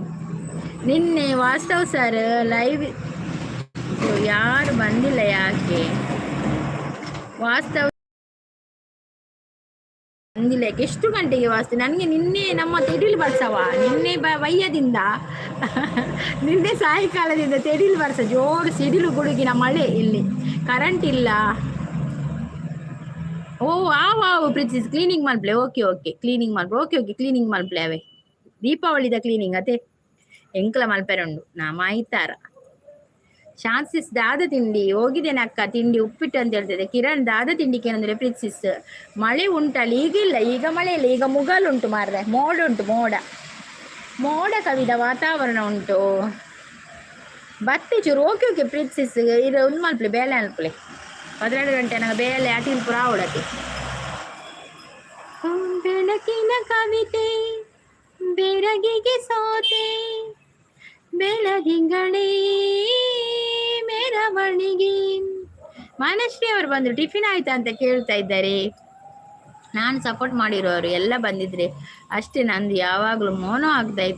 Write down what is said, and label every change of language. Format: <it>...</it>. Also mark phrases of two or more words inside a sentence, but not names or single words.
<kn>ನಿನ್ನೆ ವಾಸ್ತವ್ ಸರ್ ಲೈವ್ ಯಾರು ಬಂದಿಲ್ಲ, ಯಾಕೆ ವಾಸ್ತವ್ ಬಂದಿಲ್ಲ? ಎಷ್ಟು ಗಂಟೆಗೆ ವಾಸ್ತು? ನನಗೆ ನಿನ್ನೆ ನಮ್ಮ</kn> <tcy>ತೆಡಿಲ್ ಬರ್ಸವ,</tcy> <kn>ನಿನ್ನೆ ವಯ್ಯದಿಂದ ನಿನ್ನೆ ಸಾಯಂಕಾಲದಿಂದ</kn> <tcy>ತೆಡಿಲ್ ಬರ್ಸ,</tcy> <kn>ಜೋರು ಸಿಡಿಲು ಗುಡುಗಿನ ಮಳೆ, ಇಲ್ಲಿ ಕರೆಂಟ್ ಇಲ್ಲ.</kn> <tcy>ಓ ಆವು ಪ್ರಿನ್ಸಿಸ್ ಕ್ಲೀನಿಂಗ್ ಮಾಡ್ಬ್ಲೆ. ಓಕೆ ಕ್ಲೀನಿಂಗ್ ಮಾಡ್ಬೋ. ಓಕೆ ಕ್ಲೀನಿಂಗ್ ಮಾಡ್ಬ್ಲೆ. ಅವೇ ದೀಪಾವಳಿದ ಕ್ಲೀನಿಂಗ್ ಅದೇ ಎಂಕ್ಲ ಮಲ್ಪೆರಂಡು ನಾ ಮಾಯ್ತಾರ.</tcy> <kn>ಶಾನ್ಸಿಸ್ ದಾದ ತಿಂಡಿ ಹೋಗಿದ್ದೇನೆ ಅಕ್ಕ, ತಿಂಡಿ ಉಪ್ಪಿಟ್ಟು ಅಂತ ಹೇಳ್ತಿದೆ. ಕಿರಣ್ ದಾದ ತಿಂಡಿಗೆ ಏನಂದ್ರೆ ಪ್ರಿನ್ಸಿಸ್ ಮಳೆ ಉಂಟಲ್ಲ? ಈಗಿಲ್ಲ, ಈಗ ಮಳೆ ಇಲ್ಲ, ಈಗ</kn> <tcy>ಮುಗಲುಂಟು ಮಾರ್ರೆ,</tcy> <kn>ಮೋಡ ಉಂಟು, ಮೋಡ ಕವಿದ ವಾತಾವರಣ ಉಂಟು.</kn> <tcy>ಬತ್ತೆ ಚೂರು. ಓಕೆ ಪ್ರಿನ್ಸಿಸ್ ಇದು ಒಂದು ಮಲ್ಪಲೆ ಬೇಳೆ ಅಲ್ಪಲೆ 12 ಗಂಟೆ ನಂಗೆ ಬೇಳೆ ಅಟಿಲ್ ಪುರ ಅವಡತ್ತೆ.</tcy> <kn>ಬೆಳಕಿನ ಕವಿತೆ ಬೆರಗಿಗೆ ಸೋತೆ ಬೆಳದಿಂಗಳೇ ಮೆರವಣಿಗೆ. ಮಾನಶ್ರೀ ಅವರು ಬಂದ್ರು. ಟಿಫಿನ್ ಆಯ್ತಾ ಅಂತ ಕೇಳ್ತಾ ಇದ್ದಾರೆ. ನಾನು ಸಪೋರ್ಟ್ ಮಾಡಿರೋರು ಎಲ್ಲ ಬಂದಿದ್ರೆ ಅಷ್ಟೇ, ನಂದು ಯಾವಾಗಲೂ ಮೋನೋ ಆಗ್ತಾ ಇತ್ತು.</kn>